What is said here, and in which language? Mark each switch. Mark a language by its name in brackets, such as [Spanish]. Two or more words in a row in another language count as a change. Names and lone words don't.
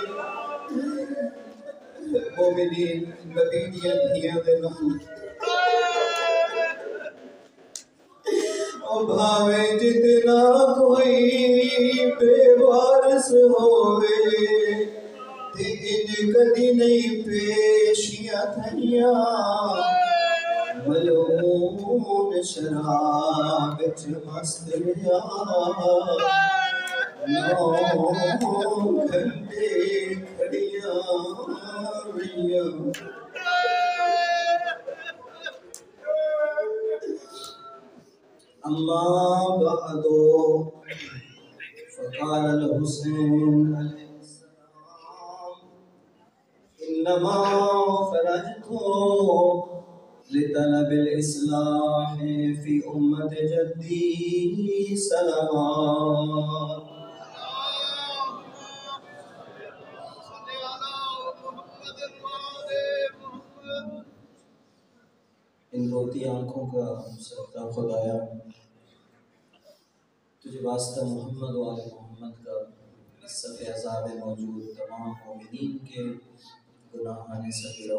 [Punjabi] مومنین نبی دیاں دھیاں دے نال او بھاوے جتنا کوئی بے وارث ہوئے تے انج کدی نہیں پیشیاں تھیاں ملعون شراب وچ مست رہیا 9 گھنٹے کھڑیاں رہیاں [Arabic] اما بعد فقال الحسین علیہ السلام انما خرجت لطلب الاصلاح فی امت جدی سلامات [Urdu] ان روتی آنکھوں کا صدقہ خدایا تجھے واسطہ محمد و آل محمد کا اس صف عذاب موجود تمام مومنین کے گناہان صغیرہ